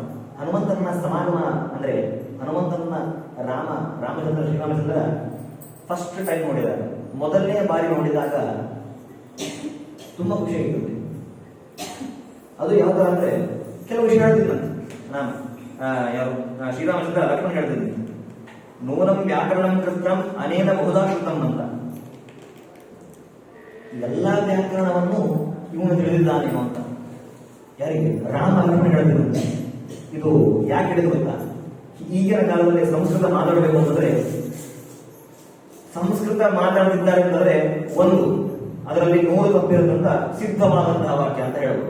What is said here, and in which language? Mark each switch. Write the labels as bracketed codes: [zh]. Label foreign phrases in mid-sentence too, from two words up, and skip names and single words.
[kn] ಹನುಮಂತನ ಸಮಾಗಮ ಅಂದ್ರೆ ಹನುಮಂತನ ಶ್ರೀರಾಮಚಂದ್ರ [en] first time [kn] ನೋಡಿದಾಗ, ಮೊದಲನೇ ಬಾರಿ ನೋಡಿದಾಗ ತುಂಬಾ ಖುಷಿ ಆಗಿರುತ್ತೆ. ಅದು ಯಾವ್ದು ಅಂದ್ರೆ ಕೆಲವು ವಿಷಯ ಹೇಳ್ತಿದ್ದಂತೆ. ನಾನು ಶ್ರೀರಾಮಚಂದ್ರ ಲಕ್ಷ್ಮಣ ಹೇಳ್ತಿದ್ದೀನಿ, [sa] ನೂನಂ ವ್ಯಾಕರಣಂ ಕೃತಂ ಅನೇನ ಬಹುಧಾ ಶ್ರುತಂ [kn] ಅಂತ. ಎಲ್ಲಾ ವ್ಯಾಕರಣವನ್ನು ಇವನು ತಿಳಿದಿದ್ದಾನೇನೋ ಅಂತ. ಯಾರಿಗೆ? ರಾಮ ಲಕ್ಷ್ಮಣ ಹೇಳ್ತಿದ್ದಂತೆ. ಇದು ಯಾಕೆ ಹೇಳಿದ್ರು ಗೊತ್ತಾ? ಈಗಿನ ಕಾಲದಲ್ಲಿ ಸಂಸ್ಕೃತ ಮಾತಾಡಬೇಕು ಅಂತಂದ್ರೆ, ಸಂಸ್ಕೃತ ಮಾತಾಡುತ್ತಿದ್ದಾರೆ ಅಂತಂದ್ರೆ ಒಂದು ಅದರಲ್ಲಿ 100 ತಪ್ಪಿರುತ್ತಂತ ಸಿದ್ಧವಾದಂತಹ ವಾಕ್ಯ ಅಂತ ಹೇಳ್ಬೋದು.